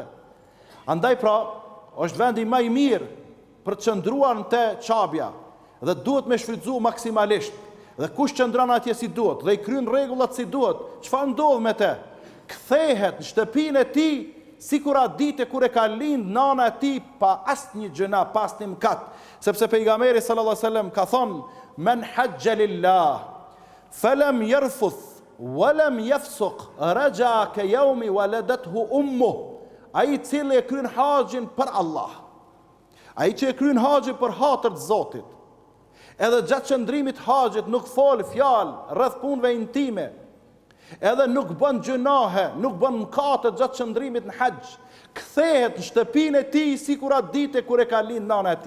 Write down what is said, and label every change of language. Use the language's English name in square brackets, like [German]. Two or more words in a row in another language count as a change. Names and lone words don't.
[Albanian] Andaj pra, është vendi më i mirë për të qëndruar në te Qabja, dhe duhet me shfrytzu maksimalisht. Dhe kush qëndron atje si duhet, dhe i kryen rregullat si duhet, çfarë ndodh me te? Kthehet në shtëpinë e tij sikur atë ditë kur e ka lind nana e tij pa asnjë gjëna, pa asnjë mkat. Sepse pejgamberi [Arabic] صلى الله عليه وسلم [Albanian] ka thonë: [Arabic] "من حج لله فلم يرفث ولم يفسق رجع كيوم ولدته أمه." [Albanian] Ai i cili e kryen haxhin për Allah, ai që e kryen haxhin për hatër të Zotit, edhe gjatë qëndrimit haxhit nuk fol fjalë rreth punëve intime, edhe nuk bën gjunahe, nuk bën mëkate gjatë qëndrimit në haxh, kthehet në shtëpinë e tij sikur atë ditë kur e ka lind nana e tij.